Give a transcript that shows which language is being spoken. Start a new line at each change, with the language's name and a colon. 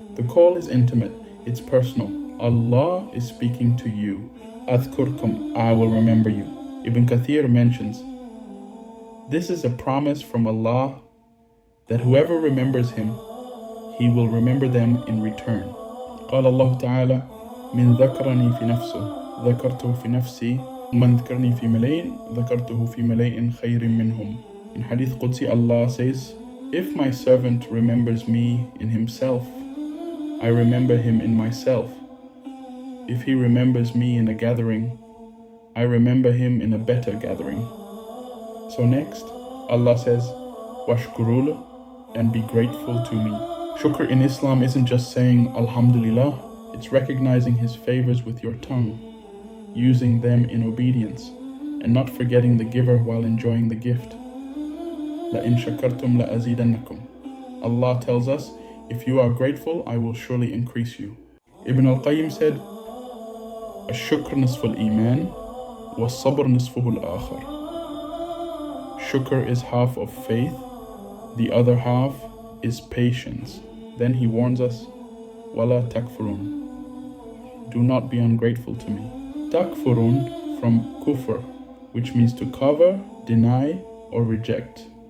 English: The call is intimate, it's personal. Allah is speaking to you. Adhkurkum, I will remember you. Ibn Kathir mentions, this is a promise from Allah that whoever remembers Him, He will remember them in return.
Arabic: قال الله تعالى من ذكرني في نفسه ذكرته في نفسي ومن ذكرني في ملئ ذكرته في ملئ خير منهم.
English: In Hadith Qudsi, Allah says, if my servant remembers me in himself, I remember him in myself. If he remembers me in a gathering, I remember him in a better gathering. So next, Allah says, washkurul, and be grateful to me. Shukr in Islam isn't just saying Alhamdulillah, it's recognizing His favors with your tongue, using them in obedience, and not forgetting the giver while enjoying the gift.
Arabic: لَإِن شَكَرْتُمْ لَأَزِيدَنَّكُمْ.
English: Allah tells us, if you are grateful, I will surely increase you. Ibn al-Qayyim said,
Arabic: الشكر نصف الإيمان والصبر نصفه الآخر.
English: Shukr is half of faith, the other half is patience. Then he warns us,
Arabic: وَلَا تَكْفُرُونَ.
English: Do not be ungrateful to me. Takfurun from kufr, which means to cover, deny, or reject.